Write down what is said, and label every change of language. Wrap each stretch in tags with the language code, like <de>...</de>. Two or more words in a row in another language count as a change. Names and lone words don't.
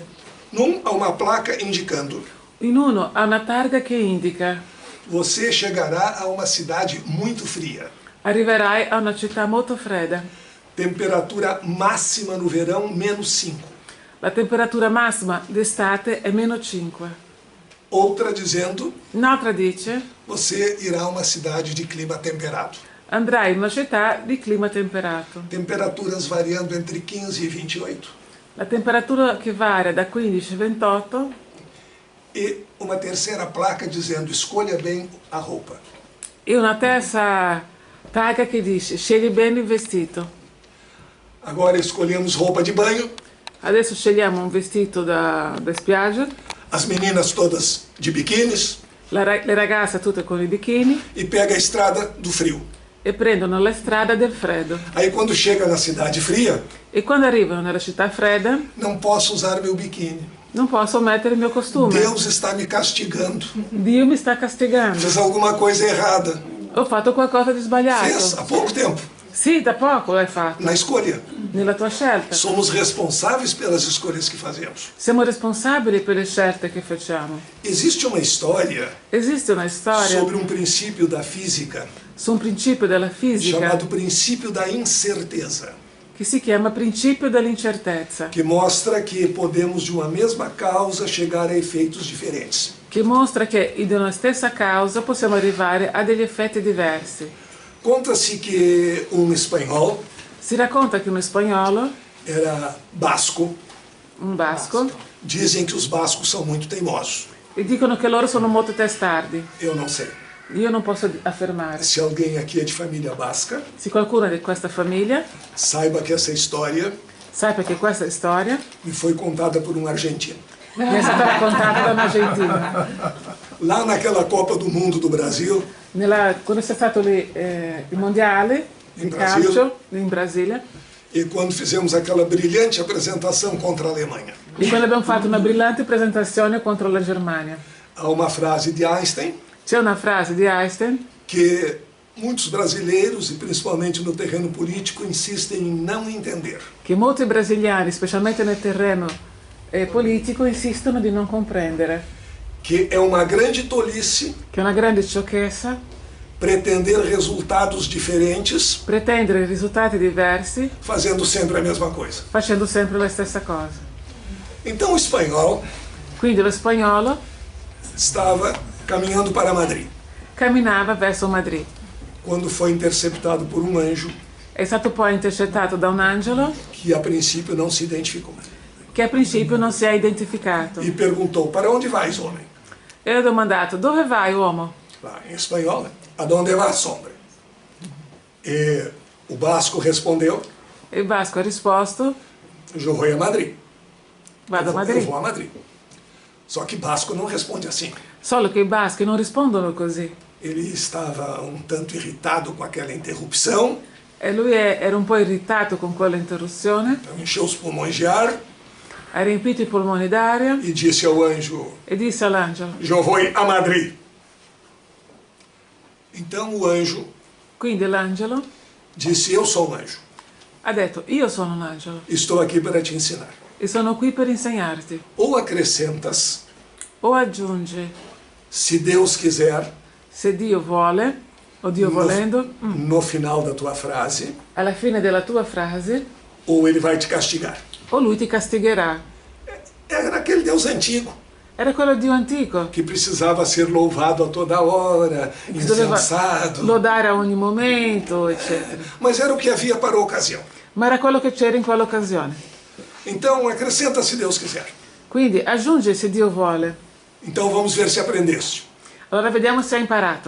<pt>Num, há uma placa indicando:</pt> <it>In uno ha una targa che indica</it> <pt>você chegará a uma cidade muito fria.</pt> <it>arriverai a una città molto fredda.</it> <pt>Temperatura máxima no verão, -5.</pt> <it>La temperatura massima d'estate è -5.</it> <pt>Outra dizendo:</pt> <it>Un'altra dice</it> <pt>você irá a uma cidade de clima temperado.</pt> <it>andrai in una città di clima temperato.</it> <pt>Temperaturas variando entre 15 e 28.</pt> <it>La temperatura che varia da 15 a 28</it> <pt>E uma terceira placa dizendo: escolha bem a roupa.</pt> <it>e una terza targa che dice scegli bene il vestito.</it> <pt>Agora escolhemos roupa de banho,</pt> <it>Adesso scegliamo un vestito da spiaggia,</it> <pt>as meninas todas de biquínis,</pt> <it>le ragazze tutte con i bikini</it> <pt>e pega a estrada do frio.</pt> <it>e prendono la strada del freddo.</it> <pt>Aí quando chega na cidade fria,</pt> <it>E quando arrivano nella città fredda</it> <pt>não posso usar meu biquíni.</pt> <it>non posso mettere il mio costume.</it> <pt>Deus está me castigando.</pt> <it>Dio mi sta castigando.</it> <pt>Fiz alguma coisa errada.</pt> <it>Ho fatto qualcosa di</it> <pt>Fez</pt> <it>sbagliato.</it> <pt>há pouco tempo,</pt> <it>Sì, da poco l'hai fatto,</it> <pt>na escolha.</pt> <it>nella tua scelta.</it> <pt>Somos responsáveis pelas escolhas que fazemos.</pt> <it>Siamo responsabili per le scelte che facciamo.</it> <pt>Existe uma história</pt> <it>Esiste una storia</it> <pt>sobre um princípio da física</pt> <it>su un principio della fisica</it> <pt>chamado princípio da incerteza,</pt> <it>che si chiama principio dell'incertezza,</it> <pt>que mostra que podemos de uma mesma causa chegar a efeitos diferentes.</pt> <it>che mostra che di una stessa causa possiamo arrivare a degli effetti diversi.</it> <pt>Conta-se que um espanhol</pt> <it>Si racconta che uno spagnolo,</it> <pt>era basco.</pt> <it>un basco,</it> <pt>Dizem que os bascos são muito teimosos.</pt> <it>e dicono che loro sono molto testardi.</it> <pt>Eu não sei.</pt> <it>Io non posso affermare.</it> <pt>Se alguém aqui é de família basca,</pt> <it>Se qualcuno di questa famiglia</it> <pt>saiba que essa história</pt> <it>sappia che questa storia</it> <pt>me foi contada por um argentino.</pt> <it>mi è stata raccontata da un argentino.</it> <pt>Lá naquela Copa do Mundo do Brasil,</pt> <it>Quando c'è stato lì, il mondiale di In Brasile. calcio in Brasile,</it> <pt>e quando fizemos aquela brilhante apresentação contra a Alemanha,</pt> <it>e quando abbiamo fatto una brillante presentazione contro la Germania.</it> <pt>há uma frase de Einstein</pt> <it>C'è una frase di Einstein</it> <pt>que muitos brasileiros, e principalmente no terreno político, insistem em não entender.</pt> <it>che molti brasiliani, specialmente nel terreno politico, insistono di non comprendere,</it> <pt>Que é uma grande tolice</pt> <it>che è una grande sciocchezza</it> <pt>pretender resultados diferentes</pt> <it>pretendere risultati diversi</it> <pt>fazendo sempre a mesma coisa.</pt> <it>facendo sempre la stessa cosa.</it> <pt>Então o espanhol</pt> <it>Quindi lo spagnolo</it> <pt>estava caminhando para Madrid,</pt> <it>camminava verso Madrid.</it> <pt>quando foi interceptado por um anjo</pt> <it>È stato poi intercettato da un angelo</it> <pt>que a princípio não se identificou.</pt> <it>che a principio non si è identificato</it> <pt>E perguntou: para onde vais, homem?</pt> <it>e ha domandato: dove vai, uomo?</it> <pt>Lá em espanhol,</pt> <es>aonde vas,</es> <pt>homem? E o basco respondeu:</pt> <it>E il basco ha risposto:</it> <pt>eu vou a Madrid.</pt> <it>vado a</it> <pt>Eu</pt> <it>Madrid.</it> <pt>vou a Madrid. Só que basco não responde assim.</pt> <it>Solo che i baschi non rispondono così.</it> <pt>Ele estava um tanto irritado com aquela interrupção,</pt> <it>E lui era un po' irritato con quella interruzione,</it> <pt>então encheu os pulmões de ar</pt> <it>ha riempito i polmoni d'aria</it> <pt>e disse ao anjo:</pt> <it>e disse all'angelo.</it> <pt>eu vou a Madrid. Então o anjo</pt> <it>Quindi l'angelo</it> <pt>disse: eu sou um anjo,</pt> <it>ha detto: io sono un angelo</it> <pt>estou aqui para te ensinar.</pt> <it>e sono qui per insegnarti.</it> <pt>Ou acrescentas,</pt> <it>O aggiunge:</it> <pt>se Deus quiser,</pt> <it>se Dio vuole, o Dio volendo,</it> <pt>no final da tua frase,</pt> <it>alla fine della tua frase,</it> <pt>ou ele vai te castigar.</pt> <it>o lui ti castigherà.</it> <pt>Era aquele Deus antigo.</pt> <it>Era quello Dio antico,</it> <pt>que precisava ser louvado a toda hora,</pt> <it>che si doveva</it> <pt>incensado.</pt> <it>lodare a ogni momento, eccetera.</it> <pt>Mas era o que havia para a ocasião.</pt> <it>Ma era quello che c'era in quell'occasione.</it> <pt>Então, acrescenta se Deus quiser.</pt> <it>Quindi aggiunge se Dio vuole.</it> <pt>Então, vamos ver se aprendeste.</pt> <it>Allora vediamo se hai imparato.</it>